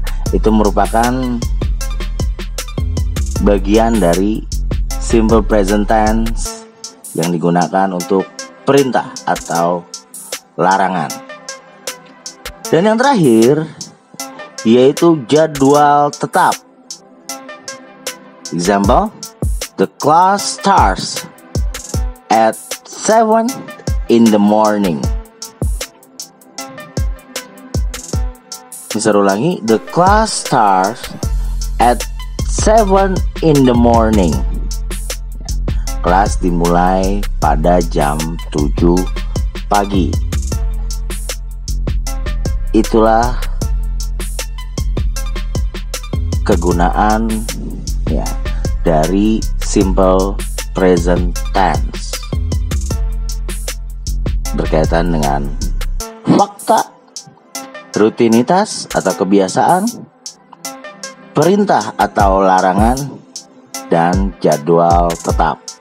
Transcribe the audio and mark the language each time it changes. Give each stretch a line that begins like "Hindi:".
Indonesian: Itu merupakan bagian dari simple present tense yang digunakan untuk perintah atau larangan. Dan yang terakhir yaitu jadwal tetap.
English: Example, the class starts at 7 in the morning.
Indonesian: Bisa ulangi,
English: the class starts at 7 in the morning.
Indonesian: Kelas dimulai pada jam 7 pagi. Itulah kegunaan ya dari simple present tense berkaitan dengan fakta, rutinitas atau kebiasaan, perintah atau larangan, dan jadwal tetap.